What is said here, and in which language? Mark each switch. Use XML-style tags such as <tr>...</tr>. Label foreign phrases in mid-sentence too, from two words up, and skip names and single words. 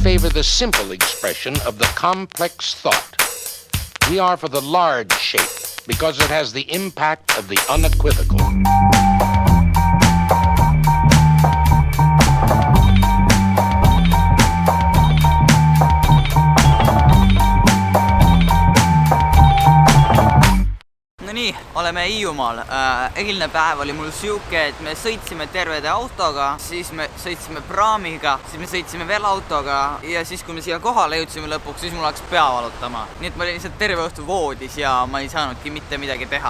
<en>the simple expression of the complex thought. We are for the large shape because it has the impact of the unequivocal.</en> <et>No nii, oleme Hiiumaal. Eilne päev oli mul siuke, et me sõitsime tervede autoga, siis me sõitsime praamiga, siis me sõitsime veel autoga ja siis kui me siia kohale jõudsime lõpuks, siis mul hakkas pea valutama. Nii et ma olin lihtsalt terve õhtu voodis ja ma ei saanudki mitte midagi teha.</et>